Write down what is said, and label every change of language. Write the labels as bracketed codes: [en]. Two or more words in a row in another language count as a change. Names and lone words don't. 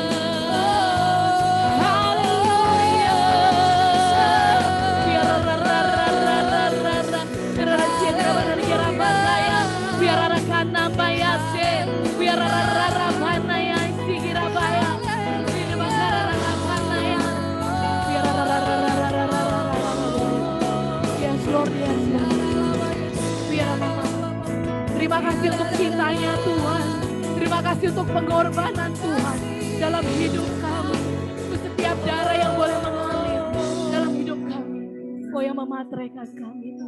[en] Haleluya, biar rarararararara, biar rarararararara, biar rakana bayase, biar rarararararara sigirabaya, biar rarararararara, biar rarararararara. Yes Lord, yes Lord. [id] Biar Mama. Terima kasih untuk cintanya Tuhan. Terima kasih untuk pengorbanan Tuhan dalam hidup kami. Untuk setiap darah yang boleh mengalir dalam hidup kami. Kau yang memateraikan kami.